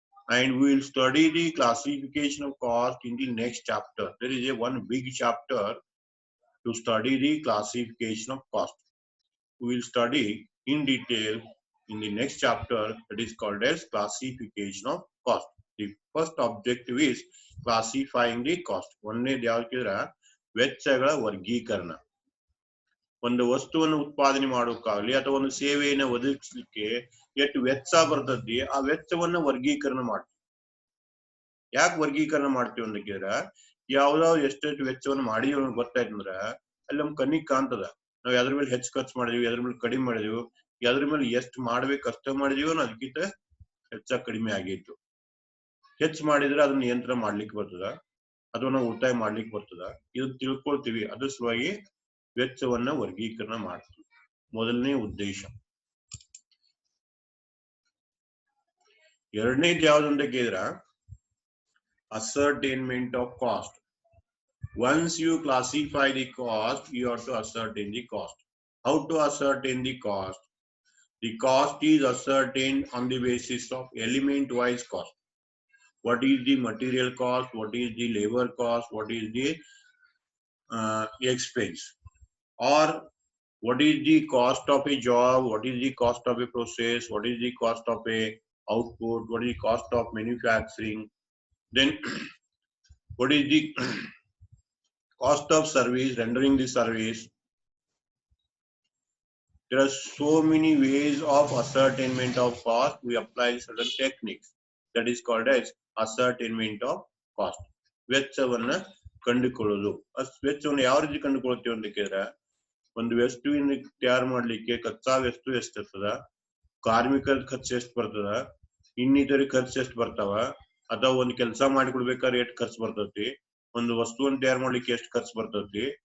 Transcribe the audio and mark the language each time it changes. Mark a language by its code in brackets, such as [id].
[en] And we will study the classification of cost in the next chapter. There is one big chapter to study the classification of cost. We will study in detail in the next chapter, that is called as classification of cost. The first objective is classifying the cost. [kn] ಒಂದನೇದು ಯಾವ್ದು ಕೇಳಿದ್ರೆ ವೆಚ್ಚಗಳ ವರ್ಗೀಕರಣ. ಒಂದು ವಸ್ತುವನ್ನು ಉತ್ಪಾದನೆ ಮಾಡೋಕ್ಕಾಗಲಿ ಅಥವಾ ಒಂದು ಸೇವೆಯನ್ನು ಒದಗಿಸ್ಲಿಕ್ಕೆ ಎಷ್ಟು ವೆಚ್ಚ ಬರ್ತದೆ ಆ ವೆಚ್ಚವನ್ನ ವರ್ಗೀಕರಣ ಮಾಡ್ತೀವಿ. ಯಾಕೆ ವರ್ಗೀಕರಣ ಮಾಡ್ತೀವಿ ಅಂತ ಕೇಳಿದ್ರೆ ಯಾವ್ದಾವ್ ಎಷ್ಟೆಷ್ಟು ವೆಚ್ಚವನ್ನು ಮಾಡಿ ಗೊತ್ತಾಯ್ತು ಅಂದ್ರ ಅಲ್ಲಿ ನಮ್ ಕಣ್ಣಿಗೆ ಕಾಣ್ತದ. ನಾವ್ ಯಾವ್ದ್ರ ಮೇಲೆ ಹೆಚ್ಚು ಖರ್ಚು ಮಾಡಿದೀವಿ, ಯಾವ್ದ್ರ ಮೇಲೆ ಕಡಿಮೆ ಮಾಡಿದೀವಿ, ಯಾವ್ದ್ರ ಮೇಲೆ ಎಷ್ಟು ಮಾಡ್ಬೇಕು ಅಷ್ಟ ಮಾಡಿದೀವೋ ಅದಕ್ಕಿಂತ ಹೆಚ್ಚ ಕಡಿಮೆ ಆಗಿತ್ತು. ಹೆಚ್ಚು ಮಾಡಿದ್ರೆ ಅದನ್ನ ನಿಯಂತ್ರಣ ಮಾಡ್ಲಿಕ್ಕೆ ಬರ್ತದ, ಅದನ್ನ ಉಳಿತಾಯ ಮಾಡ್ಲಿಕ್ಕೆ ಬರ್ತದ. ಇದು ತಿಳ್ಕೊಳ್ತೀವಿ. ಅದ್ರ ಸಲುವಾಗಿ ವೆಚ್ಚವನ್ನ ವರ್ಗೀಕರಣ ಮಾಡ್ತೀವಿ. ಮೊದಲನೇ ಉದ್ದೇಶ. ಎರಡನೇದು ಯಾವ್ದು ಅಂತ ಕೇಳಿದ್ರ ascertainment of cost. [en] Once you classify the cost, you have to ascertain the cost. How to ascertain the cost? The cost is ascertained on the basis of element wise cost. What is the material cost? What is the labor cost? What is the expense? Or what is the cost of a job? What is the cost of a process? What is the cost of a output? What is the cost of manufacturing? Then what is the cost of service, rendering the service? There are so many ways of ascertainment of cost. We apply certain techniques. That is called as ascertainment of cost. [kn] ವೆಚ್ಚವನ್ನ ಕಂಡುಕೊಳ್ಳೋದು. ವೆಚ್ಚವನ್ನು ಯಾವ ರೀತಿ ಕಂಡುಕೊಳ್ತೀವಿ ಅಂತ ಕೇಳಿದ್ರೆ ಒಂದು ವಸ್ತುವಿನ ತಯಾರು ಮಾಡ್ಲಿಕ್ಕೆ ಕಚ್ಚಾ ವಸ್ತು ಎಷ್ಟಿರ್ತದ, ಕಾರ್ಮಿಕರ ಖರ್ಚು ಎಷ್ಟು ಬರ್ತದ, ಇನ್ನಿತರ ಖರ್ಚು ಎಷ್ಟು ಬರ್ತಾವ, ಅಥವಾ ಒಂದು ಕೆಲಸ ಮಾಡಿಕೊಡ್ಬೇಕಾದ್ರೆ ಎಷ್ಟು ಖರ್ಚು ಬರ್ತೈತಿ, ಒಂದು ವಸ್ತುವನ್ನು ತಯಾರು ಮಾಡ್ಲಿಕ್ಕೆ ಎಷ್ಟು ಖರ್ಚು ಬರ್ತೈತಿ,